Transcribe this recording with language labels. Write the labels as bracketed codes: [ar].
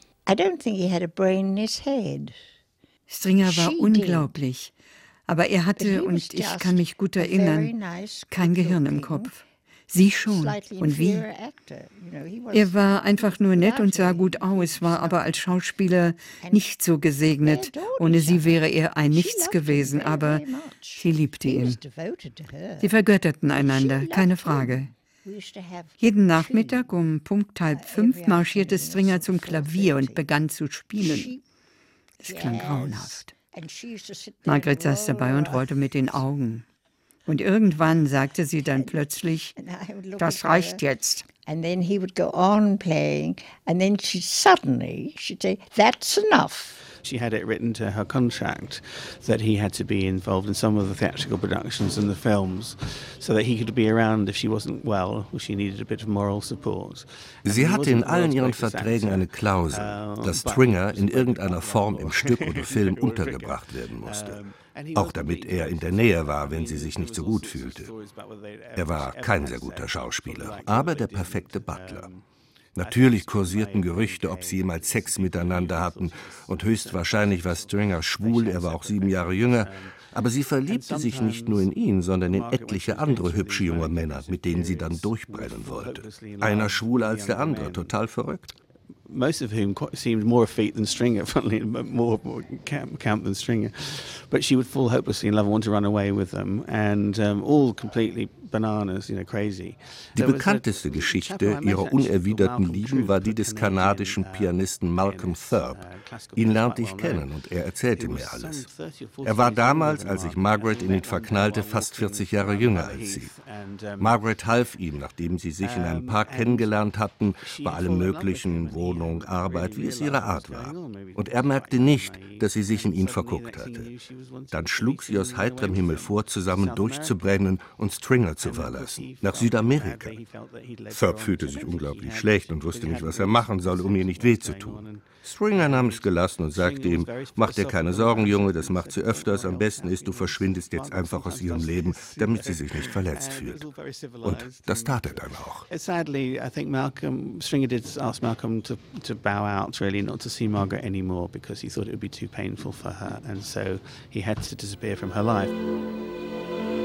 [en] I don't think he had a brain in his head. [de] Stringer war unglaublich, aber er hatte, und ich kann mich gut erinnern, kein Gehirn im Kopf. Sie schon. Und wie? Er war einfach nur nett und sah gut aus, war aber als Schauspieler nicht so gesegnet. Ohne sie wäre er ein Nichts gewesen, aber sie liebte ihn. Sie vergötterten einander, keine Frage. Jeden Nachmittag um 4:30 marschierte Stringer zum Klavier und begann zu spielen. Es klang grauenhaft. Margaret saß dabei und rollte mit den Augen. Und irgendwann sagte sie dann plötzlich, das reicht jetzt. [en] And then he would go on playing, and then she suddenly she'd say, that's enough. She had it written to her contract that he had to be involved in some of the theatrical productions and the films, so that he could be around if she wasn't well, or she needed a bit of moral support. [de] Sie hatte in allen ihren Verträgen eine Klausel, dass Stringer in irgendeiner Form im Stück oder Film untergebracht werden musste. Auch damit er in der Nähe war, wenn sie sich nicht so gut fühlte. Er war kein sehr guter Schauspieler, aber der perfekte Butler. Natürlich kursierten Gerüchte, ob sie jemals Sex miteinander hatten. Und höchstwahrscheinlich war Stringer schwul, er war auch 7 Jahre jünger. Aber sie verliebte sich nicht nur in ihn, sondern in etliche andere hübsche junge Männer, mit denen sie dann durchbrennen wollte. Einer schwuler als der andere, total verrückt. [en] Most of whom seemed more effete than Stringer, funnily, more camp than Stringer. But she would fall hopelessly in love and want to run away with them. And all completely bananas, you know, crazy. [de] Die bekannteste Geschichte ihrer unerwiderten Lieben war die des kanadischen Pianisten Malcolm Thurb. Ihn lernte ich kennen und er erzählte mir alles. Er war damals, als ich Margaret in ihn verknallte, fast 40 Jahre jünger als sie. Margaret half ihm, nachdem sie sich in einem Park kennengelernt hatten, bei allem möglichen, Wohnung, Arbeit, wie es ihre Art war. Und er merkte nicht, dass sie sich in ihn verguckt hatte. Dann schlug sie aus heiterem Himmel vor, zusammen durchzubrennen und Stringer zu verlassen, nach Südamerika. Thurb fühlte sich unglaublich schlecht und wusste nicht, was er machen soll, um ihr nicht weh zu tun. Stringer nahm es gelassen und sagte ihm, mach dir keine Sorgen, Junge, das macht sie öfters. Am besten ist, du verschwindest jetzt einfach aus ihrem Leben, damit sie sich nicht verletzt fühlt. Und das tat er dann auch. [en] Sadly, I think Malcolm, Stringer did ask Malcolm to bow out, really, not to see Margaret anymore, because he thought it would be too painful for her. And so he had to disappear from her life.